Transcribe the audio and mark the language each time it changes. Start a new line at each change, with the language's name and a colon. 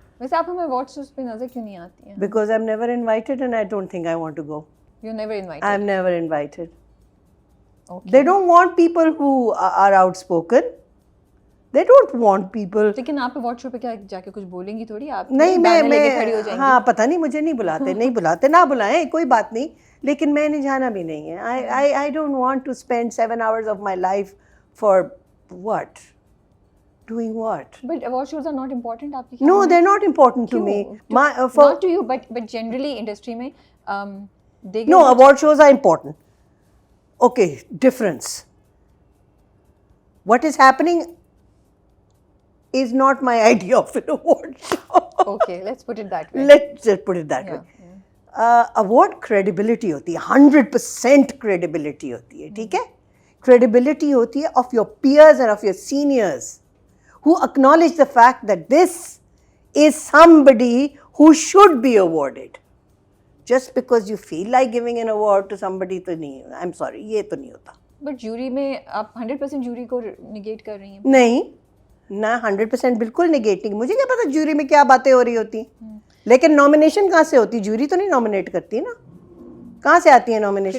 Urdu: ویسے آپ ہمیں ایوارڈ شوز پہ نظر کیوں نہیں آتی ہیں؟
English: Because I'm never invited and I don't think I want to go. You're never invited? I'm never invited. Okay. They don't want people who are outspoken. They don't want people.
Urdu: لیکن آپ award show پہ کیا جا کے کچھ بولیں گی تھوڑی؟ آپ نہیں, میں کھڑی ہو جائیں گی. ہاں پتہ نہیں, مجھے نہیں بلاتے, نہیں بلاتے, نہ بلائیں, کوئی بات نہیں, لیکن میں نے جانا بھی نہیں ہے.
English: I don't want to spend 7 hours of my life for what? Doing what? But award shows are not important
Urdu: آپ کی?
English: No, they're not important to me. Not to you, but generally industry
Urdu: میں
English: no, award shows are important. Okay, difference. What is happening is not my idea of an award show. Okay, let's put it that way. Let's just put it that way. Award credibility
Urdu: ہوتی ہے, 100% credibility ہوتی ہے, ٹھیک ہے.
English: Credibility
Urdu: ہوتی ہے
English: of your peers and of your seniors who acknowledge the fact that this is somebody who should be awarded. Just because you feel like giving an award to somebody
Urdu: تو نہیں,
English: I'm sorry,
Urdu: یہ تو نہیں ہوتا. But جوری میں آپ 100% جوری کو negate کر رہی ہیں؟ نہیں, نہ 100% بالکل نگیٹ نہیں. مجھے کیا پتا جوری میں کیا باتیں ہو رہی ہوتی ہیں, لیکن نامینیشن کہاں سے ہوتی؟ جوری تو نہیں نامینیٹ کرتی نا, کہاں سے آتی ہے نامینیشن؟